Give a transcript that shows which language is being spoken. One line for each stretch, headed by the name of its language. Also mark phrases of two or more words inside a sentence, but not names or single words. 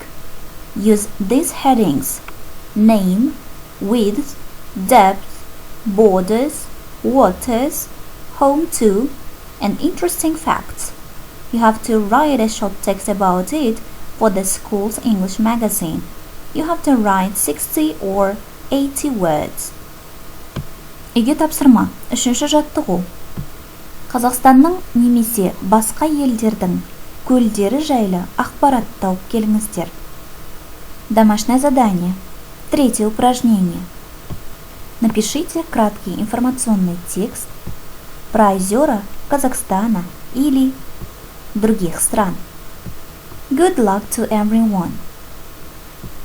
English: Use these headings: name, width, depth, borders, waters, home to, and interesting facts. You have to write a short text about it for the school's English magazine. You have to write 60 or 80 words.
Kazakh: Үйге тапсырма. Үшінші жаттығу. Қазақстанның немесе басқа елдердің көлдері жайлы ақпарат тауып келіңіздер.
Russian: Домашнее задание. Третье упражнение. Напишите краткий информационный текст про озера Казахстана или других стран.
English: Good luck to everyone!